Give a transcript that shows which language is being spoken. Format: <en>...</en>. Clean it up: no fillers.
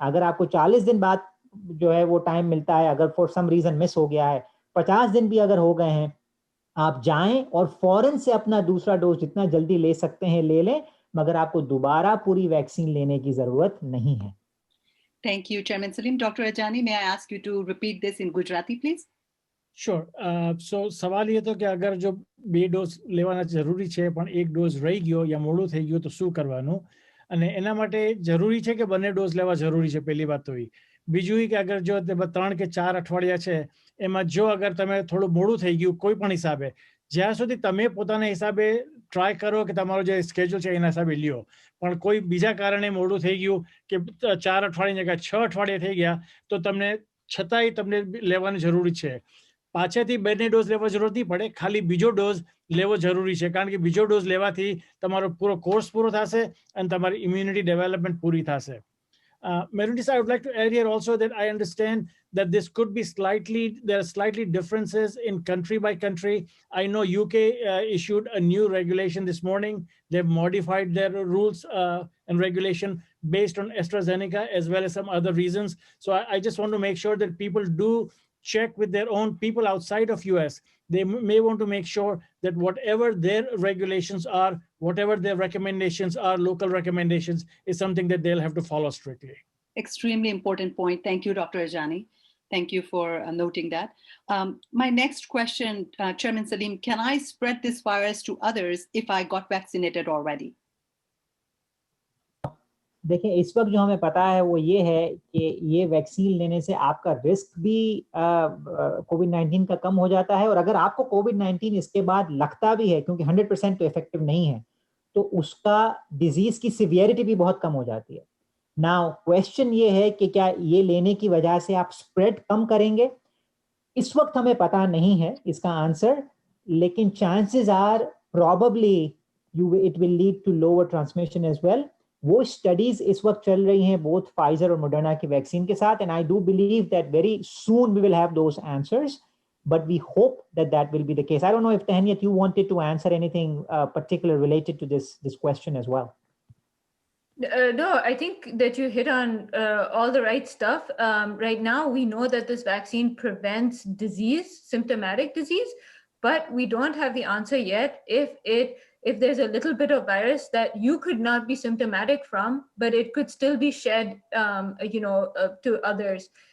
<hi>अगर आपको 40 दिन बाद जो है वो टाइम मिलता है, अगर</hi> <en>for some reason</en> <hi>मिस हो गया है, 50 दिन भी अगर हो गए हैं, आप जाएं और फौरन से अपना दूसरा डोज जितना जल्दी ले सकते हैं ले लें, मगर आपको दोबारा पूरी वैक्सीन लेने की जरूरत नहीं है.</hi> <en>Thank you, Chairman Salim. Dr. Ajani, may I ask you to repeat this in Gujarati, please? Sure.</en> <gu>So સવાલ એ હતો કે અગર જો 2 ડોઝ લેવાના જરૂરી છે પણ એક ડોઝ રહી ગયો યા મોડું થઈ ગયું તો શું કરવાનું, અને એના માટે જરૂરી છે કે બંને ડોઝ લેવા જરૂરી છે, પહેલી વાત તો એ. બીજું કે અગર જો 3 કે 4 અઠવાડિયા છે એમાં જો અગર તમે થોડું મોડું થઈ ગયું કોઈ પણ હિસાબે, જ્યાં સુધી તમે પોતાના હિસાબે ટ્રાય કરો કે તમારો જે સ્કેડ્યુલ છે એના હિસાબે લ્યો, પણ કોઈ બીજા કારણે મોડું થઈ ગયું કે 4 અઠવાડિયા જગ્યાએ 6 અઠવાડિયા થઈ ગયા તો તમને છતાંય તમને લેવાની જરૂરી છે. પાછળથી બંને ડોઝ લેવા જરૂરત નહીં પડે, ખાલી બીજો ડોઝ લેવો જરૂરી છે, કારણ કે બીજો ડોઝ લેવાથી તમારો પૂરો કોર્સ પૂરો થશે અને તમારી ઇમ્યુનિટી ડેવલપમેન્ટ પૂરી થશે.</gu> <en>Merunis, I would like to add here also that I understand that this could be there are slightly differences in country by country. I know UK issued a new regulation this morning. They've modified their rules and regulation based on AstraZeneca as well as some other reasons. So I just want to make sure that people do check with their own people outside of US. They may want to make sure that whatever their regulations are, whatever their recommendations are, local recommendations, is something that they'll have to follow strictly. Extremely important point. Thank you, Dr. Ajani. Thank you for noting that. My next question, Chairman Salim, can I spread this virus to others if I got vaccinated already?</en> <hi>देखिए इस वक्त जो हमें पता है वो ये है कि ये वैक्सीन लेने से आपका रिस्क भी कोविड-19 का कम हो जाता है, और अगर आपको कोविड-19 इसके बाद लगता भी है, क्योंकि 100% तो इफेक्टिव नहीं है, तो उसका डिजीज की सिवियरिटी भी बहुत कम हो जाती है.</hi> <en>now question</en> <hi>ये है कि क्या ये लेने की वजह से आप स्प्रेड कम करेंगे? इस वक्त हमें पता नहीं है इसका आंसर, लेकिन</hi> <en>Chances are probably it will lead to lower transmission as well.</en> <hi>वो स्टडीज इस वक्त चल रही हैं बोथ फाइजर और मॉडर्ना की वैक्सीन के साथ,</hi> <en>And I do believe that very soon we will have those answers, but we hope that will be the case. I don't know if Tahaniyat, you wanted to answer anything particular related to this question as well. No, I think that you hit on all the right stuff. Right now, we know that this vaccine prevents disease, symptomatic disease, but we don't have the answer yet if there's a little bit of virus that you could not be symptomatic from, but it could still be shed, to others.</en>